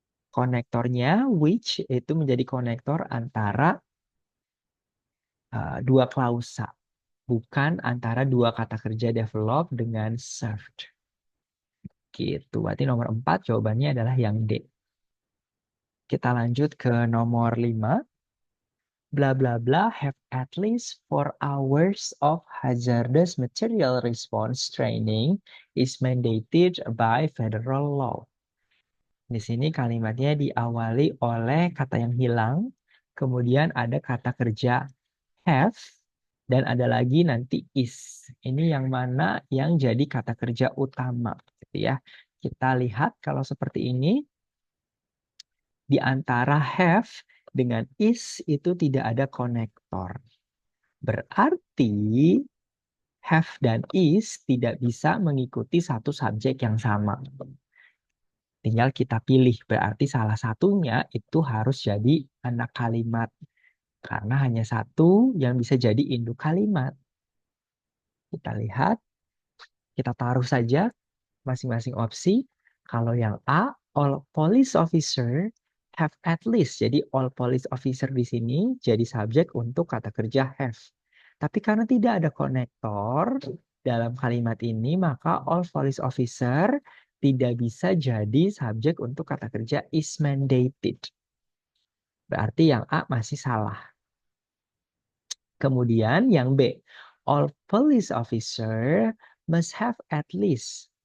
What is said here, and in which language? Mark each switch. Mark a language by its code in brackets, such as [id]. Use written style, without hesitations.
[id] Konektornya which itu menjadi konektor antara dua klausa, bukan antara dua kata kerja develop dengan served. Gitu. Berarti nomor 4 jawabannya adalah yang D. Kita lanjut ke nomor 5. [en] Bla bla bla have at least 4 hours of hazardous material response training is mandated by federal law. [id] Di sini kalimatnya diawali oleh kata yang hilang, kemudian ada kata kerja have, Dan ada lagi nanti is. Ini yang mana yang jadi kata kerja utama, gitu ya. Kita lihat kalau seperti ini, di antara have dengan is itu tidak ada konektor. Berarti have dan is tidak bisa mengikuti satu subjek yang sama. Tinggal kita pilih, berarti salah satunya itu harus jadi anak kalimat. Karena hanya satu yang bisa jadi induk kalimat. Kita lihat, kita taruh saja masing-masing opsi. Kalau yang A, [en] all police officer have at least. [id] Jadi [en] all police officer [id] di sini jadi subjek untuk kata kerja have. Tapi karena tidak ada konektor dalam kalimat ini, maka [en] all police officer [id] tidak bisa jadi subjek untuk kata kerja is mandated. Berarti yang A masih salah. Kemudian yang B, [en] all police officer must have at least.